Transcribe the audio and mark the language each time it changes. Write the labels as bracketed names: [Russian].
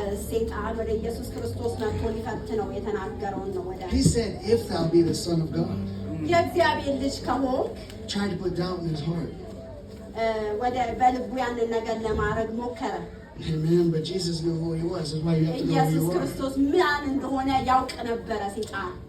[Amharic] ሰይጣን ወደ ኢየሱስ ክርስቶስ መጥቶ ሊፈትነው የተናገረውን ነው። [English] he said, if thou be the son of God, [Amharic] የእግዚአብሔር ልጅ ከሆንክ [English] try to put doubt in his heart. [Amharic] ወደ በልቡ ያንን ነገር ለማድረግ ሞከረ። [English] Amen. But Jesus knew who he was. That's why you have to know who [Amharic] ኢየሱስ [English] you are. [Amharic] ክርስቶስ ማን እንደሆነ ያውቅ ነበረ። ሰይጣን